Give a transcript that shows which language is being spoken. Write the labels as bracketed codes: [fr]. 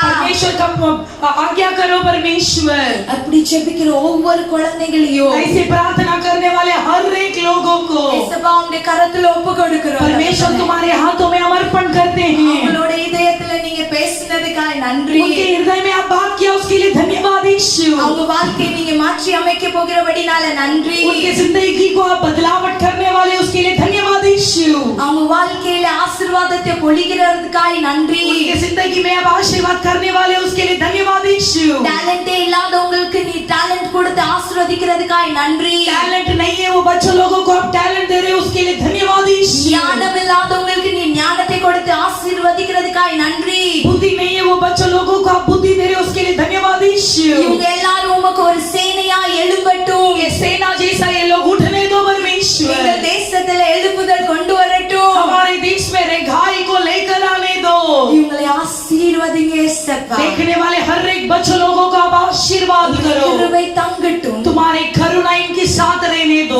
[hi] परमेश्वर का आज्ञा करो परमेश्वर। [ta] அப்படி ஜெபிக்கிற ஒவ்வொரு குழந்தைகளையும் [hi] ऐसे प्रार्थना करने वाले हर एक लोगों को [ta] ஏசப்பா உம்முடைய கரத்துல ஒப்பு கொடுக்கிறோம். [hi] परमेश्वर तुम्हारे हाथों में समर्पण करते हैं। [ta] உங்களோட இதயத்துல நீங்க பேசினதுக்காக நன்றி. [hi] उनके हृदय में आप बात किया उसके लिए धन्यवाद यीशु। [ta] அவங்க வாழ்க்கையை நீங்க மாற்றி அமைக்க போகிறபடினால நன்றி. [hi] उनके जिंदगी को आप बदलावट करने वाले उसके लिए धन्यवाद यीशु। [ta] அவங்க வாழ்க்கையில ஆசீர்வாதத்தை பொழிகிறதுக்காக நன்றி. [hi] उनके जिंदगी में आप आशीर्वाद करने वाले उसके लिए धन्यवाद यीशु। [ta] டேலண்டே இல்லாதவங்களுக்கு நீ டேலண்ட் கொடுத்து ஆசீர்வதிக்கிறதுக்காக நன்றி. [hi] टैलेंट नहीं है वो बच्चों लोगों को आप टैलेंट दे रहे हो उसके लिए धन्यवाद यीशु। [ta] ஞானம் இல்லாதவங்களுக்கு நீ ஞானத்தை கொடுத்து ஆசீர்வதிக்கிறதுக்காக நன்றி. [hi] बुद्धि नहीं है वो बच्चों लोगों को आप बुद्धि दे रहे हो उसके लिए धन्यवाद यीशु। [ta] இவங்க எல்லாரும் உமக்கு ஒரு சேனையா எழும்பட்டும். [hi] ये सेना जैसा ये लोग उठने दो परमेश्वर। [ta] இந்த தேசத்துல எழுப்புதல் கொண்டு வரட்டும். [hi] हमारे देश में रेघाई को लेकर आने दो। [ta] இவங்களை ஆசீர்வதிங்க ஏசப்பா. [hi] देखने वाले हर एक बच्चों लोगों को आप आशीर्वाद करो। [ta] கிருபை தங்கட்டும். [hi] तुम्हारे करुणा इनके साथ रहने दो।